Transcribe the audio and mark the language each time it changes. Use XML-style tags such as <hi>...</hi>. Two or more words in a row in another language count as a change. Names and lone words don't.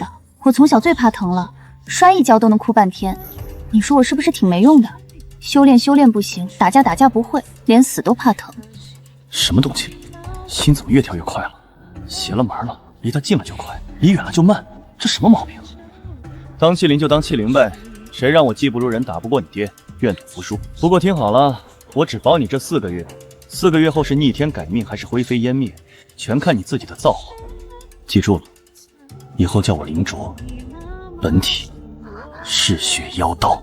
<zh>我從小最怕疼了，摔一跤都能哭半天。你說我是不是挺沒用的？修煉不行，打架不會，連死都怕疼。什麼東西？心怎麼越跳越快了？邪了門了，離他近了就快，離遠了就慢，這什麼毛病？當欺凌就當欺凌唄，誰讓我技不如人，打不過你爹，願賭服輸。不過聽好了，我只保你這4個月，4個月後是逆天改命還是灰飛煙滅，全看你自己的造化。記住了，以後叫我凌卓，本體嗜血妖刀。</zh>